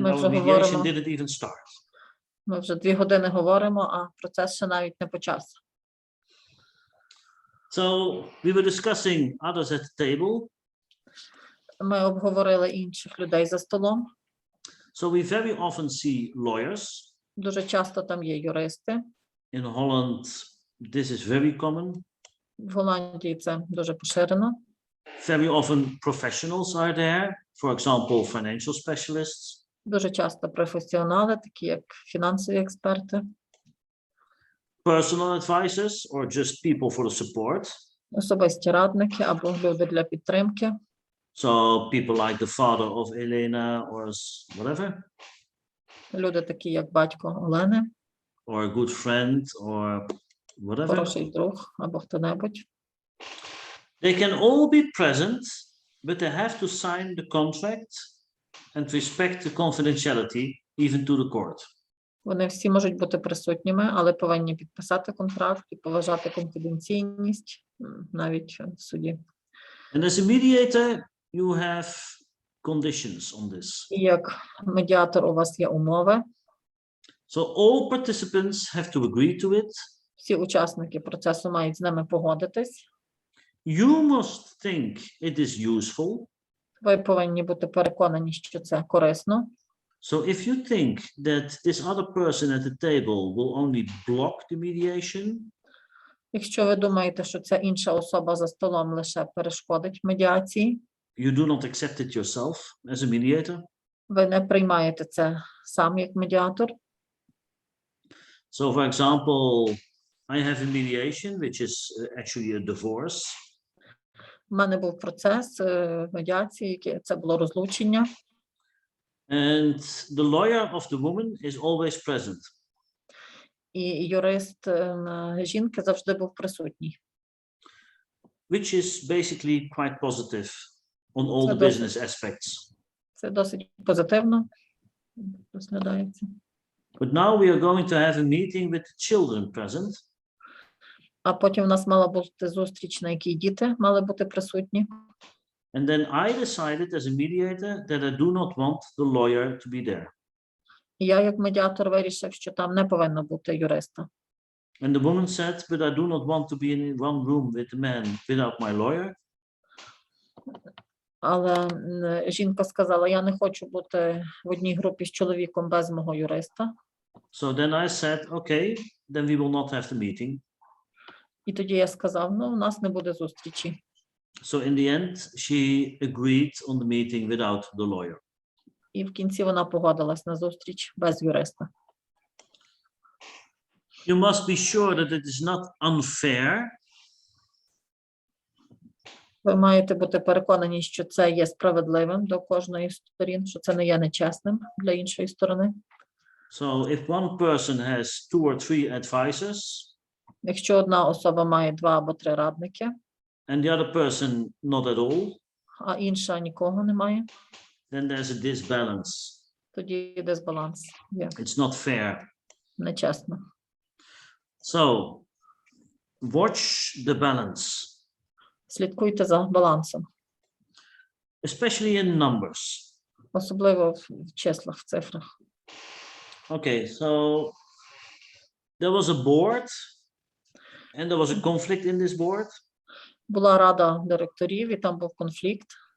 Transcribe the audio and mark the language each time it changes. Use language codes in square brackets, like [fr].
[uk] Ми [en] our [uk] вже [en] mediation [uk] говоримо. [en] didn't even start. [uk] Ми вже 2 години говоримо, а процес ще навіть не почався. [en] So we were discussing others at the table. [uk] Ми обговорили інших людей за столом. [en] So we very often see lawyers. [uk] Дуже часто там є юристи. [en] In Holland, this is very common. [uk] В Голландії це дуже поширено. [en] Very often professionals are there, for example, financial specialists. [uk] Дуже часто професіонали, такі як фінансові експерти, [en] Personal advisors or just people for the support. [uk] особисті радники або люди для підтримки. [en] So people like the father of Elena or whatever, [uk] Люди такі як батько Олени, [en] or a good friend or whatever. [uk] хороший друг або хто-небудь. [en] They can all be present, but they have to sign the contract and respect the confidentiality even to the court. [uk] Вони всі можуть бути присутніми, але повинні підписати контракт і поважати конфіденційність навіть в суді. [en] And as a mediator, you have conditions on this. [uk] І як медіатор у вас є умови. [en] So all participants have to agree to it. [uk] Всі учасники процесу мають з ними погодитись. [en] You must think it is useful. [uk] Ви повинні бути переконані, що це корисно. [en] So if you think that this other person at the table will only block the mediation, [uk] Якщо ви думаєте, що ця інша особа за столом лише перешкодить медіації, [en] you do not accept it yourself as a mediator. [uk] ви не приймаєте це сам як медіатор. [en] So for example, I have a mediation, which is actually a divorce. [uk] У мене був процес медіації, яке це було розлучення. [en] And the lawyer of the woman is always present. [uk] І юрист жінки завжди був присутній. [en] Which is basically quite positive on all [uk] Це [en] the [uk] досить- [en] business aspects. [uk] Це досить позитивно розглядається. [en] But now we are going to have a meeting with the children present. [uk] А потім у нас мала бути зустріч, на якій діти мали бути присутні. [en] And then I decided as a mediator that I do not want the lawyer to be there. [uk] І я як медіатор вирішив, що там не повинно бути юриста. [en] And the woman said, but I do not want to be in one room with the man without my lawyer. [uk] Але жінка сказала, я не хочу бути в одній групі з чоловіком без мого юриста. [en] So then I said, okay, then we will not have the meeting. [uk] І тоді я сказав, ну, у нас не буде зустрічі. [en] So in the end, she agreed on the meeting without the lawyer. [uk] І в кінці вона погодилась на зустріч без юриста. [en] You must be sure that it is not unfair. [uk] Ви маєте бути переконані, що це є справедливим до кожної з сторін, що це не є нечесним для іншої сторони. [en] So if one person has 2 or 3 advisors, [uk] Якщо одна особа має 2 або 3 радники, [en] and the other person not at all, [uk] а інша нікого не має, [en] then there's a disbalance. [uk] тоді дисбаланс є [en] It's not fair. [uk] нечесно. [en] So watch the balance, [uk] Слідкуйте за балансом, [en] especially in numbers. [uk] особливо в числах, в цифрах. [en] Okay, so there was a board, and there was a conflict in this board. [uk] Була рада директорів, і там був конфлікт.